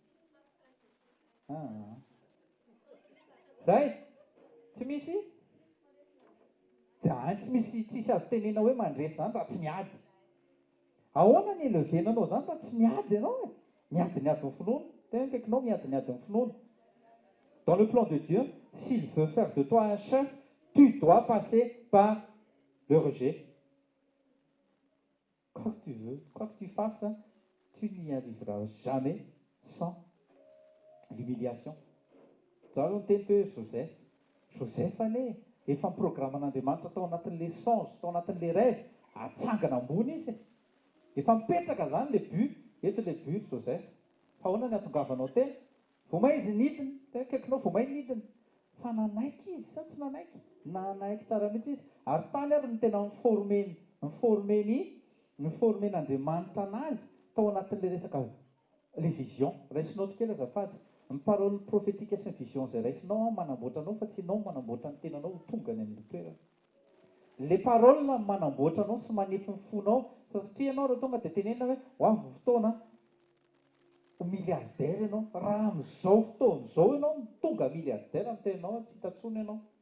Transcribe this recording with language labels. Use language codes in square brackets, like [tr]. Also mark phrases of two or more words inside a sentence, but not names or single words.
[mg] Zay tsy misy tsy misy tsisy azo tenena hoe mandresy zany raha tsy miady. Ahoana ny elevenanao zany raha tsy miady ianao e? Miadi-niady ny finoana, tena kaikinao miadi-niady ny finoana. [fr] Dans le plan de Dieu, s'il veut faire de toi un chef, tu dois passer par le rejet. Quoi que tu veux, quoi que tu fasses, tu n'y arriveras jamais sans l'humiliation. [mg] Zao no teny teo Joseph. Joseph ane, efa miprogramman'Andriamanitra tao anatin'le songe, tao anatin'le rêve, atsangana ambony izy. Efa mipetraka zany le but, eto le but Joseph. Fa ahoana ny atongavanao teny? Vomay izy nidiny, tena kaikinao vomay nidiny. Fa nanaiky izy sa tsy nanaiky? Nanaiky tsara mihitsy izy. Ary tany ary ny tena niformen'Andriamanitra anazy tao anatin'le resaka le vision. Raisinao kely azafady. Ny [fr] parole prophétique [mg] sy ny vision izay raisinao manamboatra anao fa tsy ianao manamboatra ny tenanao tonga ny amin'ny toerana. Le parole manamboatra anao sy manefy ny fonao, satria ianao raha tonga dia tenena hoe hoavy fotoana ho miliardaire ianao, raha amin'izao fotoan'izao ianao tonga miliardaire amin'ny tenanao, tsy hitantsony ianao.